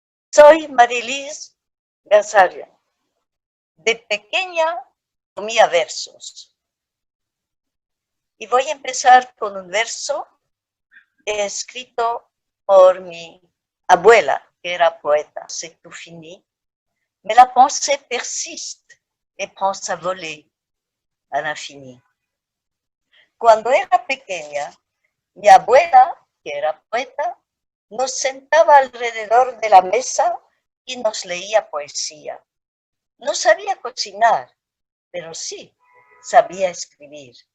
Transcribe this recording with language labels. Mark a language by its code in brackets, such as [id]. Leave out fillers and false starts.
[es] Soy Marielis Gazarian. De pequeña comía versos. Y voy a empezar con un verso escrito por mi abuela, que era poeta. [fr] C'est tout fini. Mais la pensée persiste et pense à voler à l'infini. [es] Cuando era pequeña, mi abuela, que era poeta, nos sentaba alrededor de la mesa y nos leía poesía. No sabía cocinar, pero sí sabía escribir.